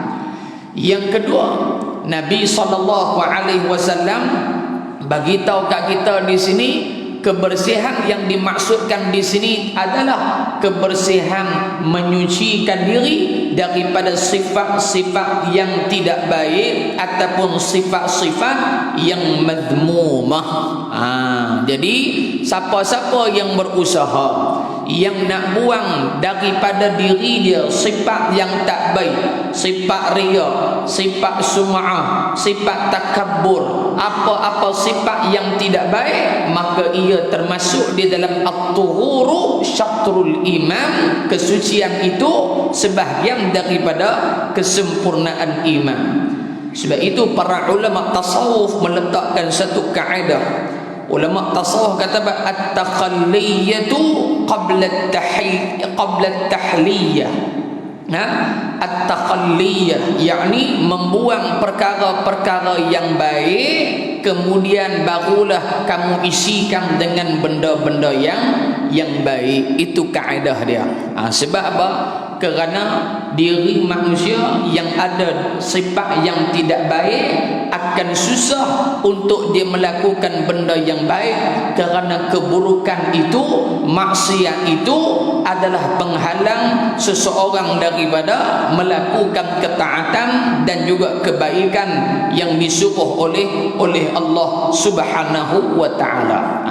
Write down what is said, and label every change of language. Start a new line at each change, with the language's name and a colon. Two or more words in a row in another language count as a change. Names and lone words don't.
Malay: Yang kedua, Nabi SAW bagi tahu kat kita di sini, kebersihan yang dimaksudkan di sini adalah kebersihan menyucikan diri daripada sifat-sifat yang tidak baik ataupun sifat-sifat yang madhmumah. Jadi siapa-siapa yang berusaha yang nak buang daripada diri dia sifat yang tak baik, sifat riya, sifat sum'ah, sifat takabbur, apa-apa sifat yang tidak baik, maka ia termasuk di dalam
Arabic: at-tuhuru syatrul iman,
Malay: kesucian itu sebahagian daripada kesempurnaan iman. Sebab itu para ulama tasawuf meletakkan satu kaedah. Ulama tasawuf kata
Arabic: at-takhalliyatu qabla at-tahliyah.
Malay: At-takhalliyah yakni membuang perkara-perkara yang baik, kemudian barulah kamu isikan dengan benda-benda yang baik. Itu kaedah dia. Sebab apa? Kerana diri manusia yang ada sifat yang tidak baik akan susah untuk dia melakukan benda yang baik, kerana keburukan itu, maksiat itu adalah penghalang seseorang daripada melakukan ketaatan dan juga kebaikan yang disuruh oleh Allah
Arabic: Subhanahu wa taala.